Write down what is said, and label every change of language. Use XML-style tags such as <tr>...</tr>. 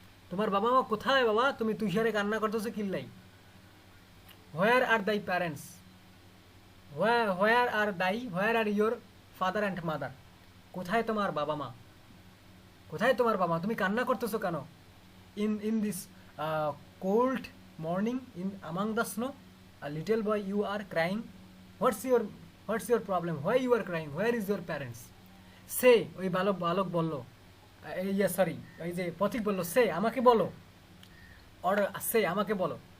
<bn>তোমার বাবা মা কোথায় বাবা? তুমি তুষারে কান্না করতেছো কিল্লাই?</bn> <en>Where are thy parents, where are your father and mother?</en> <bn>কোথায় তোমার বাবা মা? তুমি কান্না করতেছো কেন?</bn> <en>In this cold morning in among the snow, a little boy you are crying, what's your problem, why you are crying, where is your parents?</en> <bn>সে ওই বালক বলল, সরি ওই যে পথিক বলল, সে আমাকে বলো, অর সে আমাকে বলো।</bn>